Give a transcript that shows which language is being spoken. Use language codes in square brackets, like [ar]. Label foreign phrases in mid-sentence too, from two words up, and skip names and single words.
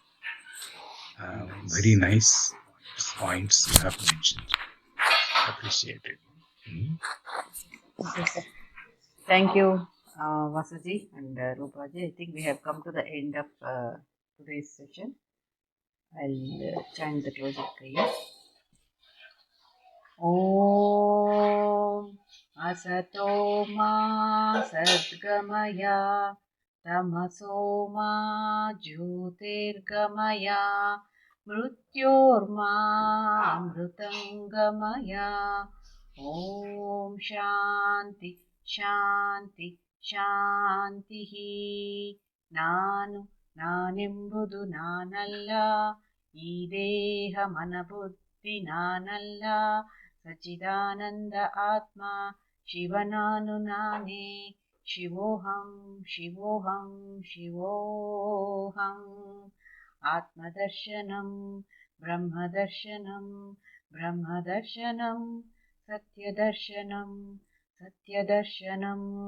[en] Very nice points you have mentioned. Appreciated. Okay, sir. Thank you, Vasuji and Rupaji. I think we have come to the end of today's session. I'll chant the closing prayer. [sa] ॐ असतो मा सद्गमय तमसो मा ज्योतिर्गमय मृत्योर्मा अमृतङ्गमय ॐ शान्ति शान्ति शान्तिः [kn] ನಾನೆಂಬುದು ನಾನಲ್ಲ ಈ ದೇಹ ಮನಬುದ್ಧಿ ನಾನಲ್ಲ ಸಚ್ಚಿದಾನಂದ ಆತ್ಮ ಶಿವನಾನು ನಾನೇ [sa] ಶಿವೋಹಂ ಶಿವೋಹಂ ಶಿವೋಹಂ ಆತ್ಮದರ್ಶನಂ ಬ್ರಹ್ಮದರ್ಶನಂ ಬ್ರಹ್ಮದರ್ಶನಂ ಸತ್ಯದರ್ಶನಂ ಸತ್ಯದರ್ಶನಂ